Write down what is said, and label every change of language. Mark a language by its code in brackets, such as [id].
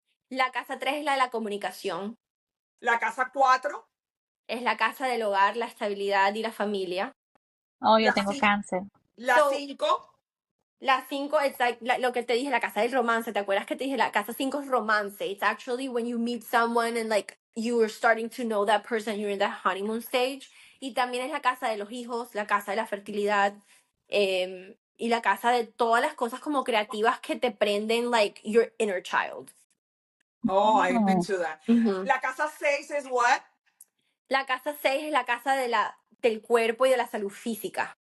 [es] La casa 3 es la de la comunicación. la casa cuatro, Es la casa del hogar, la estabilidad y la familia. Oh, yo la, tengo cáncer. la [en] So, [es] cinco. la 5 es like, lo que te dije, la casa del romance. ¿Te acuerdas que te dije la casa 5 es romance? [en] It's actually when you meet someone and like you are starting to know that person, you're in that honeymoon stage. [es] Y también es la casa de los hijos, la casa de la fertilidad, y la casa de todas las cosas como creativas que te prenden [en] like your inner child. Oh, I've been Oh. to that. Ujú. [es] La casa seis es what? La casa 6 es la casa del cuerpo y de la salud física.